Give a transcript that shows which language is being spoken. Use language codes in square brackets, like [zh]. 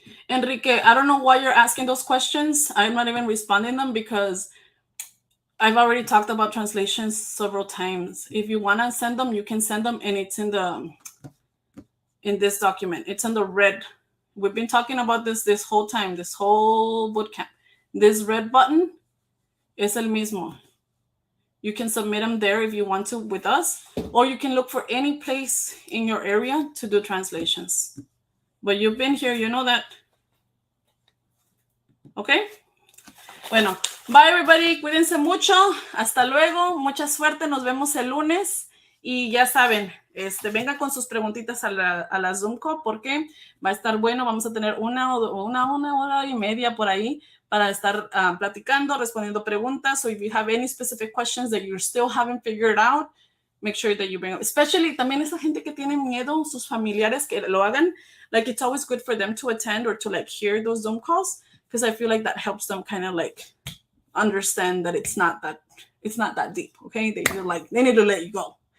[en] Enrique, I don't know why you're asking those questions. I'm not even responding them because I've already talked about translations several times. If you want to send them, you can send them, and it's in this document. It's in the red. We've been talking about this whole time, this whole bootcamp. This red button [es] es el mismo. [en] You can submit them there if you want to with us, or you can look for any place in your area to do translations. But you've been here, you know that. Okay? Bueno. Bye, everybody. [es] Cuídense mucho. Hasta luego. Mucha suerte. Nos vemos el lunes. Y ya saben, venga con sus preguntitas a la Zoom call porque va a estar bueno. Vamos a tener una hora y media por ahí para estar platicando, respondiendo preguntas. [en] So if you have any specific questions that you still haven't figured out, make sure that you bring up. [es] Especially también esa gente que tiene miedo, sus familiares que lo hagan. [en] Like it's always good for them to attend or to like hear those Zoom calls because I feel like that helps them kind of like understand that it's not that deep. Okay, they need to let you go.